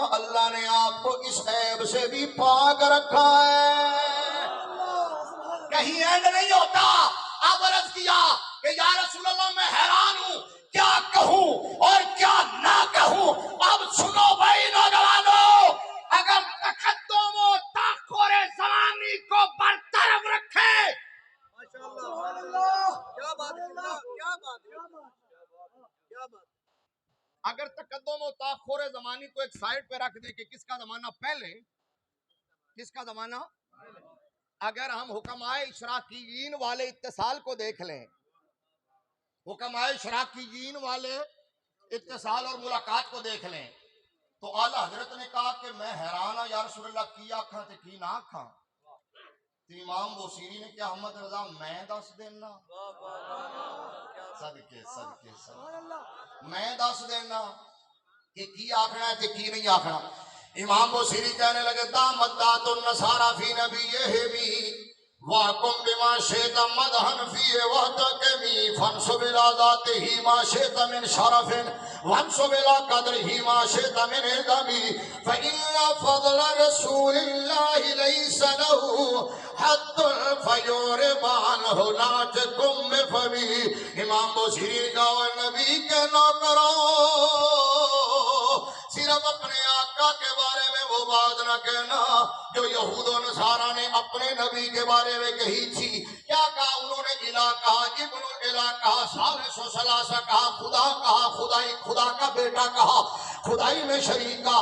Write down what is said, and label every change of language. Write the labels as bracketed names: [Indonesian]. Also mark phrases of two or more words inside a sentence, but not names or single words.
[Urdu] اللہ نے آپ کو اس عیب سے بھی پاک رکھا ہے. کہیں اینڈ نہیں ہوتا. آپ عرض کیا کہ [Arabic] یا رسول اللہ [Urdu] میں حیران ہوں کیا کہوں اور کیا نہ کہوں. اب سنو بھائی نوجوانوں اگر تقدم و تاخر زمانی کو برطرف رکھے اگر تقدم و تاخر زمانی کو ایک سائڈ پہ رکھ دیں کہ کس کا زمانہ پہلے کس کا زمانہ اگر ہم حکمائے اشراقیین والے اتصال کو دیکھ لیں حکمائے اشراقیین والے اتصال اور ملاقات کو دیکھ لیں تو اعلیٰ حضرت نے کہا کہ میں حیران ہوں [Arabic] یا رسول اللہ [Punjabi] کی آکھاں تے کی نہ آکھاں. تو امام بوسیری نے کیا احمد رضا میں دس دینا صدقے میں دس دینا کہ کی آکھنا ہے تے کی نہیں آکھنا. [Urdu] امام بوسیری کہنے لگے [Arabic] دامدات النصارى فی نبیہم وَحْكُمْ بِمَا شِئْتَ مَدْحًا فِيهِ وَاحْتَكِمْ فَانْصُبْ إِلَىٰ ذَاتِهِ مَا شِئْتَ مِنْ شَرَفٍ وَانْصُبْ إِلَىٰ قَدْرِهِ مَا شِئْتَ مِنْ عِظَمٍ فَإِنَّ فَضْلَ رَسُولِ اللَّهِ لَيْسَ لَهُ حَدٌّ فَيُعْرِضْ عَنْهُ نَاطِقٌ بِفَمِهِ. [Urdu] امام بوسیری نے کہا نبی کے نوکروں صرف اپنے آقا کے بارے میں وہ بات نہ کہنا جو یہود و نصارہ نے اپنے نبی کے بارے میں کہی تھی. کیا کہا انہوں نے الہ کہا ابن الہ کہا [Arabic] ثالث و ثلاثہ [Urdu] کہا خدا کہا خدا کا بیٹا کہا خدائی میں شریک کہا.